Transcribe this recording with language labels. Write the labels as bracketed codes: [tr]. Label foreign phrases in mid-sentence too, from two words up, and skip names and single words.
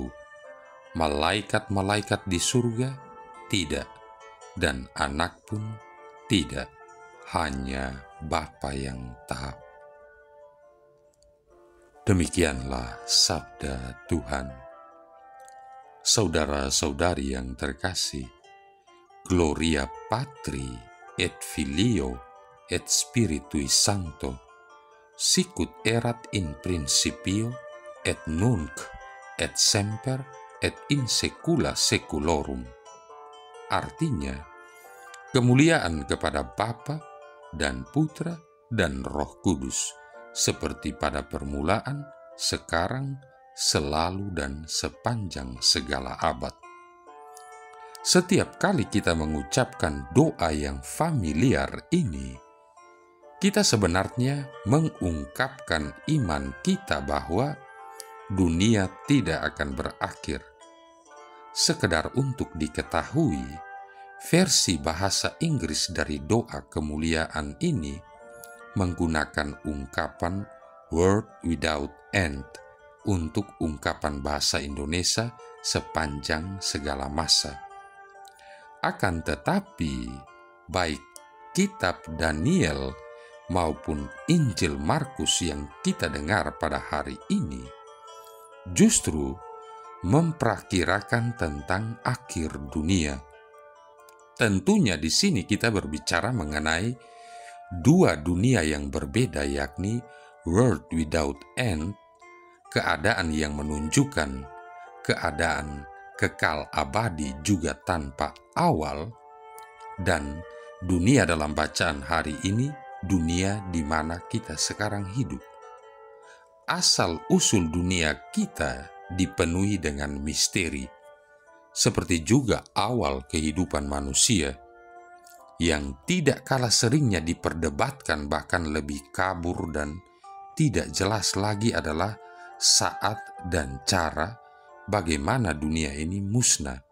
[id] Malaikat-malaikat di surga tidak, dan Anak pun tidak, hanya Bapa yang tahu. Demikianlah sabda Tuhan. Saudara-saudari yang terkasih, [la] Gloria Patri et Filio et Spiritui Sancto, sicut erat in principio et nunc et semper et in saecula saeculorum. [id] Artinya, kemuliaan kepada Bapa dan Putra dan Roh Kudus, seperti pada permulaan, sekarang, selalu, dan sepanjang segala abad. Setiap kali kita mengucapkan doa yang familiar ini, kita sebenarnya mengungkapkan iman kita bahwa dunia tidak akan berakhir. Sekedar untuk diketahui, versi bahasa Inggris dari doa kemuliaan ini menggunakan ungkapan [en] "world without end" [id] untuk ungkapan bahasa Indonesia sepanjang segala masa. Akan tetapi, baik kitab Daniel maupun Injil Markus yang kita dengar pada hari ini justru memperkirakan tentang akhir dunia. Tentunya di sini kita berbicara mengenai dua dunia yang berbeda, yakni [en] world without end, [id] keadaan yang menunjukkan keadaan kekal abadi juga tanpa awal, dan dunia dalam bacaan hari ini, dunia di mana kita sekarang hidup. Asal-usul dunia kita dipenuhi dengan misteri, seperti juga awal kehidupan manusia, yang tidak kalah seringnya diperdebatkan, bahkan lebih kabur dan tidak jelas lagi adalah saat dan cara bagaimana dunia ini musnah.